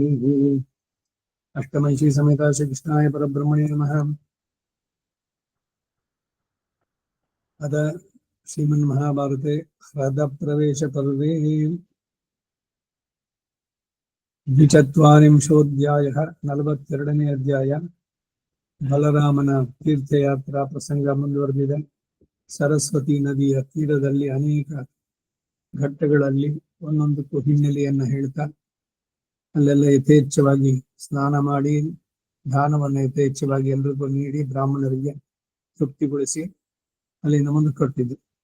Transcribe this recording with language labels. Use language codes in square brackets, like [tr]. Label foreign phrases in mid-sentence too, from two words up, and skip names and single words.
[sa] अष्टमैषी समेता श्रीकृष्णाय परब्रह्मणे नमः। अथ श्रीमन्महाभारते ह्रदप्रवेशपर्वे द्विचत्वारिंशोऽध्यायः [kn] 42ನೇ ಅಧ್ಯಾಯ ಬಲರಾಮನ ತೀರ್ಥಯಾತ್ರಾ ಪ್ರಸಂಗ ಮುಂದುವರೆದಿದೆ. ಸರಸ್ವತಿ ನದಿಯ ತೀರದಲ್ಲಿ ಅನೇಕ ಘಟ್ಟಗಳಲ್ಲಿ ಒಂದೊಂದಕ್ಕೂ ಹಿನ್ನೆಲೆಯನ್ನು ಹೇಳ್ತಾ ಅಲ್ಲೆಲ್ಲ ಯಥೇಚ್ಛವಾಗಿ ಸ್ನಾನ ಮಾಡಿ ದಾನವನ್ನು ಯಥೇಚ್ಛವಾಗಿ ಎಲ್ರಿಗೂ ನೀಡಿ ಬ್ರಾಹ್ಮಣರಿಗೆ ತೃಪ್ತಿಗೊಳಿಸಿ ಅಲ್ಲಿಂದ ಮುಂದೆ ಕಟ್ಟಿದ್ದು.